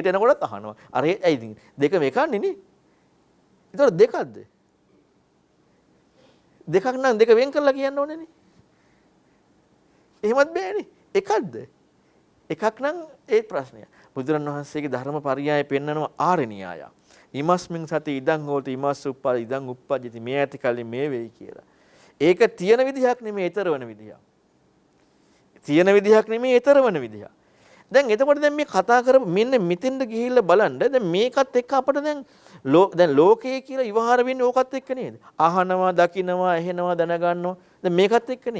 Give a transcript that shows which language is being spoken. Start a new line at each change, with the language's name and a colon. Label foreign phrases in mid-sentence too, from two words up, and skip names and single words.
Sinhala: අපි එළියට එනකොටත් අහනවා. අර ඇයි ඉතින් දෙකම එකන්නේ නේ. ඒතකොට දෙකක්ද? දෙකක් නම් දෙක වෙන් කරලා කියන්න ඕනේනේ. එහෙමත් බෑනේ. එකක්ද? එකක් නම් ඒ ප්‍රශ්නය. බුදුරණවහන්සේගේ ධර්ම පරියාය පෙන්නනවා ආර්ය න්‍යාය.
Pali: ඉමස්මින් සති ඉදං හෝති ඉමස් උප්පා ඉදං උප්පජ්ජති
Sinhala: මේ ඇති කලින් මේ වෙයි කියලා. ඒක තියෙන විදිහක් නෙමෙයි ඊතර වෙන විදිහක්. තියෙන විදිහක් නෙමෙයි ඊතර වෙන විදිහක්. දැන් එතකොට දැන් මේ කතා කරපු මෙන්න මෙතෙන්ද ගිහිල්ලා බලන්න දැන් මේකත් එක්ක අපිට දැන් ලෝකයේ කියලා විවහාර වෙන්නේ ඕකත් එක්ක නේද? අහනවා, දකිනවා, ඇහෙනවා, දැනගන්නවා. දැන් මේකත් එක්කනේ.